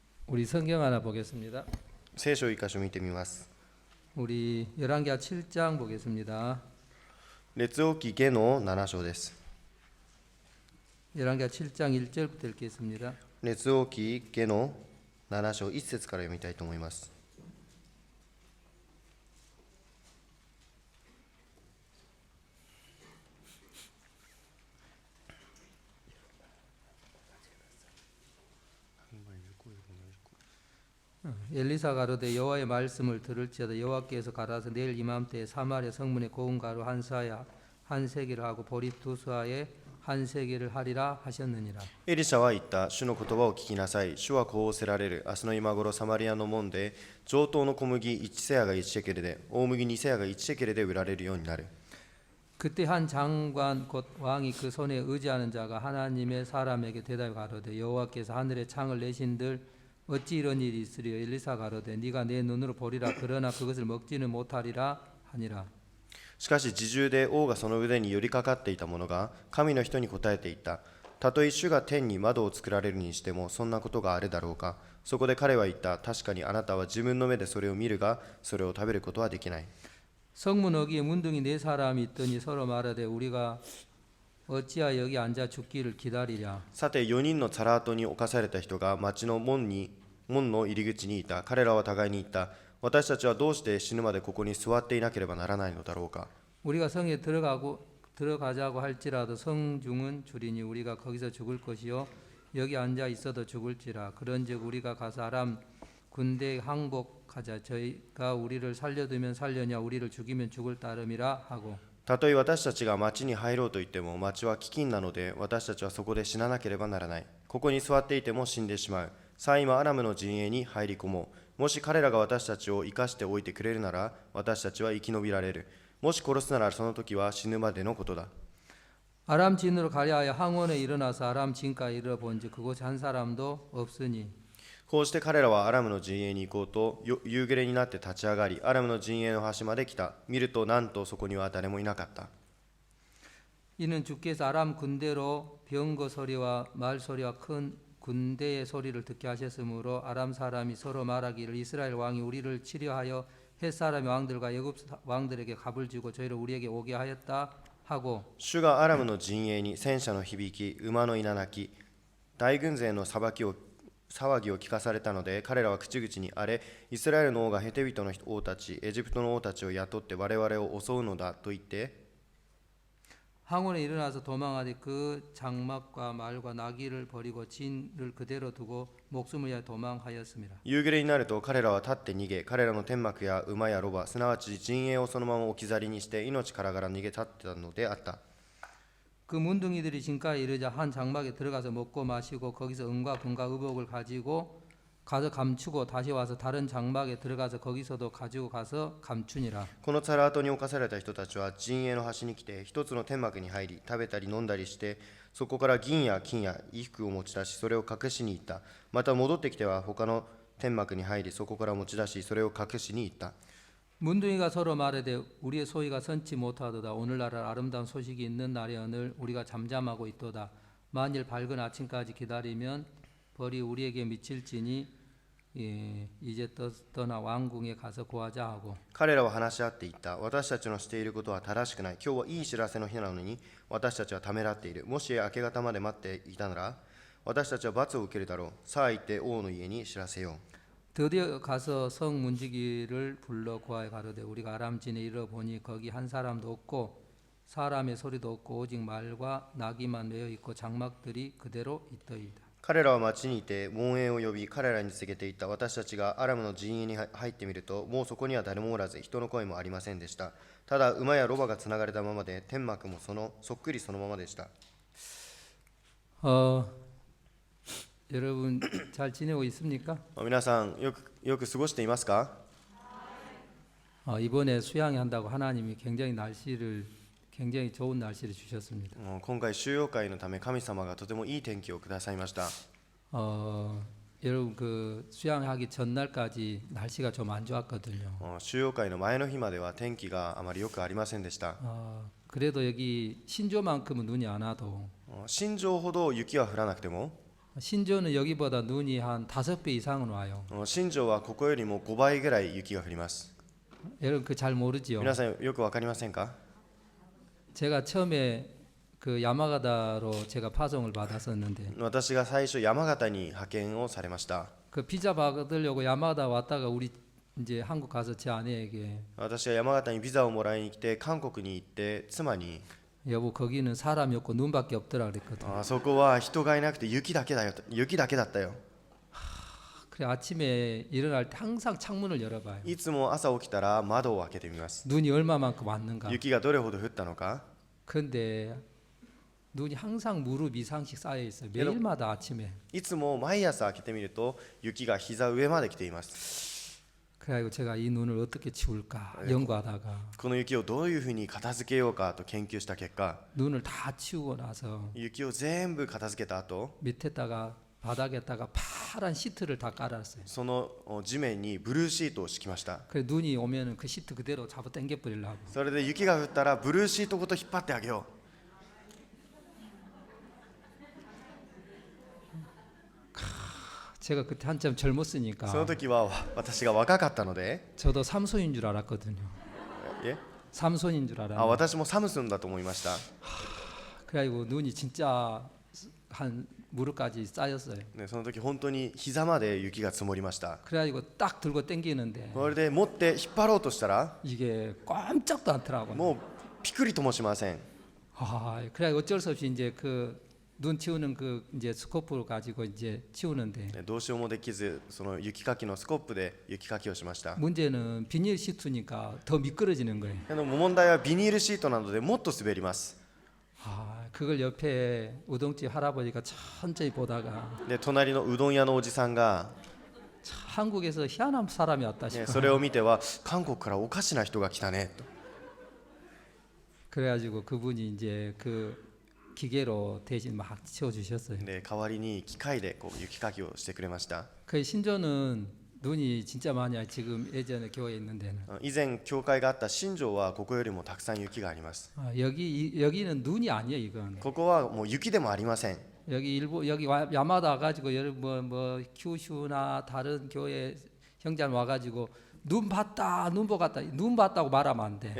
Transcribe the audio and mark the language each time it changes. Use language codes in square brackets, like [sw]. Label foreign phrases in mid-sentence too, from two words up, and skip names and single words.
[ko] 우리 성경 하나 보겠습니다. [ja] 聖書を一箇所見てみます。 [ko] 우리 열왕기하 7장 보겠습니다. [ja] 列王記下の7章です。 [ko] 열왕기하 7장 1절부터 읽겠습니다. [ja] 列王記下の7章1節から読みたいと思います。 [ko] 엘리사 가로되 여호와의 말씀을 들을지어다 여호와께서 가라서 내일 이맘때에 사마리아 성문에 고운 가루 한 사야 한 세기를 하고 보리 두 사에 한 세기를 하리라 하셨느니라. [ja] エリシャは言った。主の言葉を聞きなさい。主はこうおせられる。明日の今頃サマリアの門で上等の小麦1セアが1シェケルで大麦2セアが1シェケルで売られるようになる。 [ko] 그때 한 장관 곧 왕이 그 손에 의지하는 자가 하나님의 사람에게 대답하여 가로되 여호와께서 하늘에 창을 내신들 어찌 이런 일이 있으리요. 엘리사 가로되 네가 내 눈으로 보리라 그러나 그것을 먹지는 못하리라 하니라. [ja] しかし自重で王がその腕に寄りかかっていた者が神の人に答えていった。たとえ主が天に窓を作られるにしてもそんなことがあるだろうか。そこで彼は言った。確かにあなたは自分の目でそれを見るがそれを食べることはできない。 [ko] 성문 어귀에 문둥이 네 사람이 있더니 서로 말하되 우리가 어찌하여 여기 앉아 죽기를 기다리랴. [ja] さて4人のサラートに侵された人が町の門の入り口にいた。彼らは互いに言った。私たちはどうして死ぬまでここに座っていなければならないのだろうか。 [ko] 우리가 성에 들어가자고 할지라도 성중은 줄이니 우리가 거기서 죽을 것이요 여기 앉아 있어도 죽을지라. 그런즉 우리가 가서 아람 군대 항복하자. 저희가 우리를 살려두면 살려냐 우리를 죽이면 죽을 따름이라 하고. [ja] たとえ私たちが町に入ろうと言っても町は飢饉なので私たちはそこで死ななければならない。ここに座っていても死んでしまう。さあ今アラムの陣営に入り込もう。もし彼らが私たちを生かしておいてくれるなら私たちは生き延びられる。もし殺すならその時は死ぬまでのことだ。 [ko] 아람 진으로 가려 하여 항원에 일어나서 아람 진가에 이르러본즉 그곳에 한 사람도 없으니. [ja] こうして彼らはアラムの陣営に行こうと夕暮れになって立ち上がりアラムの陣営の端まで来た。見るとなんとそこには誰もいなかった。 [ko] 이는 주께서 아람 군대로 병거 소리와 말 소리와 큰 군대의 소리를 듣게 하셨으므로 아람 사람이 서로 말하기를 이스라엘 왕이 우리를 치려하여 헷 사람의 왕들과 애굽 왕들에게 갑을 주고 저희를 우리에게 오게 하였다 하고. [ja] 主がアラムの陣営に戦車の響き馬の稲鳴き大軍勢の騒ぎを聞かされたので彼らは口々にあれイスラエルの王がヘテ人の王たちエジプトの王たちを雇って我々を襲うのだと言って [ko] 항원에 일어나서 도망하되 그 장막과 말과 나귀를 버리고 진을 그대로 두고 목숨을 위하여 도망하였습니다. [ja] 夕暮れになると彼らは立って逃げ彼らの天幕や馬やロバすなわち陣営をそのまま置き去りにして命からがら逃げ立ってたのであった。 [ko] 그 문둥이들이 진가에 이르자 한 장막에 들어가서 먹고 마시고 거기서 은과 금과 의복을 가지고 가서 감추고 다시 와서 다른 장막에 들어가서 거기서도 가지고 가서 감추니라. [ja] このサラートに侵された人たちは陣営の端に来て一つの天幕に入り食べたり飲んだりしてそこから銀や金や衣服を持ち出しそれを隠しに行った。また戻ってきては他の天幕に入りそこから持ち出しそれを隠しに行った。 [ko] 문둥이가 서로 말하되 우리의 소위가 선치 못하도다. 오늘날 아름다운 소식이 있는 날에 오늘 우리가 잠잠하고 있도다. 만일 밝은 아침까지 기다리면 벌이 우리에게 미칠지니 이제 떠나 왕궁에 가서 구하자 하고. [ja] 彼らは話し合っていった。私たちのしていることは正しくない。今日はいい知らせの日なのに私たちはためらっている。もし明け方まで待っていたなら私たちは罰を受けるだろう。さあ行って王の家に知らせよう。 [ko] 드디어 가서 성 문지기를 불러 구하여 가로되 우리가 아람진에 이르러 보니 거기 한 사람도 없고 사람의 소리도 없고 오직 말과 나귀만 메어 있고 장막들이 그대로 있더이다. [ja] 彼らは町にいて門営を呼び彼らに告げていった。私たちがアラムの陣営に入ってみるともうそこには誰もおらず人の声もありませんでした。ただ馬やロバがつながれたままで天幕もそっくりそのままでした。 [ko] 여러분 잘 지내고 있습니까? [ja] 皆さんよく過ごしていますか？ [ko] 이번에 수양회 한다고 하나님이 굉장히 좋은 날씨를 주셨습니다. [ja] 今回収容会のため神様がとてもいい天気をくださいました。 [ko] 여러분 그 수양하기 전날까지 날씨가 좀 안 좋았거든요. [ja] 収容会の前の日までは天気があまりよくありませんでした。 [ko] 그래도 여기 신조만큼은 눈이 안 와도 [ja] 新庄ほど雪は降らなくても [ko] 신조는 여기보다 눈이 한 5배 이상은 와요. [ja] 新庄はここよりも5倍ぐらい雪が降ります。 [ko] 여러분 그 잘 모르지요. [ja] 皆さんよくわかりませんか？ [ko] 제가 처음에 그 야마가다로 제가 파송을 받았었는데 [ja] 私が最初山形に派遣をされました。 [ko] 그 비자 받으려고 야마가다 왔다가 우리 이제 한국 가서 제 아내에게 [ja] 私は山形にビザをもらいに来て韓国に行って妻に [ko] 여보 거기는 사람이 없고 눈밖에 없더라 그랬거든. [ja] そこは人がいなくて雪だけだったよ。 [ko] 그래 아침에 일어날 때 항상 창문을 열어봐요. [ja] いつも朝起きたら窓を開けてみます。 [ko] 눈이 얼마만큼 왔는가. [ja] 雪がどれほど降ったのか。 [ko] 근데 눈이 항상 무릎 이상씩 쌓여 있어요. 매일마다 아침에. [ja] いつも毎朝開けてみると雪が膝上まで来ています。 [ko] 그래가지고 제가 이 눈을 어떻게 치울까 연구하다가 [ja] この雪をどういうふうに片付けようかと研究した結果、 [ko] 눈을 다 치우고 나서 [ja] 雪を全部片付けた後、 [ko] 밑에다가 바닥에다가 파란 시트를 다 깔았어요. [ja] その地面にブルーシートを敷きました。 [ko] 그래 눈이 오면은 그 시트 그대로 잡아 당겨 버리려고. [ja] それで雪が降ったらブルーシートごと引っ張ってあげよう。 [ko] 제가 그때 한참 젊었으니까 [ja] その時は私が若かったので、 [ko] 저도 삼손인 줄 알았거든요. え 삼손인 줄 알았는데 [ja] 私もサムスンだと思いました。 [ko] 그래가지고 눈이 진짜 한 무릎까지 쌓였어요. [ja] ね、その時本当に膝まで雪が積もりました。 [ko] 그래가지고 딱 들고 당기는데 [ja] これで持って引っ張ろうとしたら [ko] 이게 꼼짝도 않더라고요. [ja] もうピクリともしません。 [ko] 그래 어쩔 수 없이 이제 그 눈 치우는 그 이제 스코프를 가지고 이제 치우는데 [ja] どうしようもできず、その雪かきのスコップで雪かきをしました。 [ko] 문제는 비닐 시트니까 더 미끄러지는 거예요. [ja] でも問題はビニールシートなのでもっと滑ります。 [ko] 그걸 옆에 우동집 할아버지가 천천히 보다가 [ja] で隣のうどん屋のおじさんが、 [ko] 한국에서 희한한 사람이 왔다 ね、 싶어. [ja] それを見ては韓国からおかしな人が来たねと。 [ko] 그래가지고 그분이 이제 그 기계로 대신 막 치워주셨어요. [ja] で代わりに機械でこう雪かきをしてくれました。 [ko] 그 신조는 눈이 진짜 많이 와요. 지금 예전에 교회에 있는 데는. [ja] 以前教会があった新庄はここよりもたくさん雪があります。 [ko] 여기는 눈이 아니에요. 이건 [ja] ここはもう雪でもありません。 [ko] 여기 야마다 와가지고 뭐 큐슈나 다른 교회 형제는 와가지고 눈 봤다 눈 보갔다 눈 봤다고 말하면 안 돼.